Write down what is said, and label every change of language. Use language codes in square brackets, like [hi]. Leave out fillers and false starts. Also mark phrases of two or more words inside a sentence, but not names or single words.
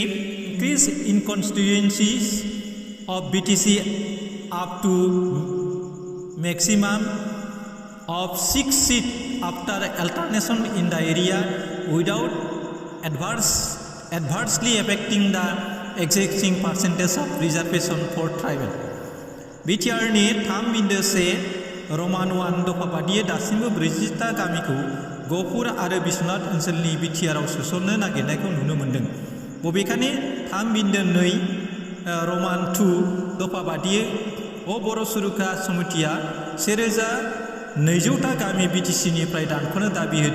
[en] Increase in constituencies of BTC up to maximum of 6 seats after alternation in the area without adversely affecting the existing percentage of reservation for tribal. [brx] BTRनि 3.1 Roman 1 दफा बादियै दासिमबो 40 था गामिखौ गहपुर आरो बिश्वनाथ ओनसोलनि BTRआव सोसननो नागिरनायखौ नुनो मोन्दों। बबेखानि 3.2 Roman 2 दफा बादियै बर' सुरुखा समितिया 1200 था गामि BTCनिफ्राय दानख'नो दाबि होदों।